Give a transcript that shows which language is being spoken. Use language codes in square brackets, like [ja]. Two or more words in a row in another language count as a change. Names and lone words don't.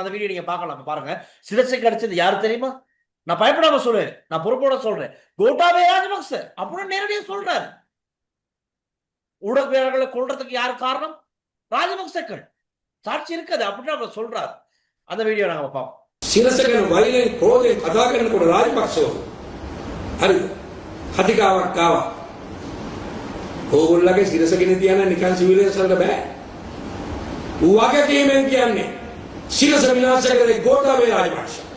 [ta] அந்த வீடியோ நீங்க பார்க்கலாம், பாருங்க. சிரசை கடிச்சது யார் தெரியுமா? நான் பயப்படாம சொல்றேன், நான் பொறுப்போட சொல்றேன், கோட்டாபய ராஜபக்ச அப்படின்னு நேரடியா சொல்றாரு. ஊடகவியலாளர்களை கொள்றதுக்கு யார் காரணம்? ராஜபக்சக்கள். சாட்சி இருக்குது அப்படின்னு அவர் சொல்றாரு. அந்த வீடியோ நாங்க பார்ப்போம். [si] සිරසගෙන වෛරයෙන් ක්‍රෝධයෙන් කතා කරනකොට රාජපක්ෂව හරිද හතිකාවක් ආවා. ඕගොල්ලගේ සිරසගෙන තියන නිකන් සිවිලියන්ස් වලට බෑ. වගකීමෙන් කියන්නේ සිරස විනාශ කරේ ගෝඨාභය රාජපක්ෂ.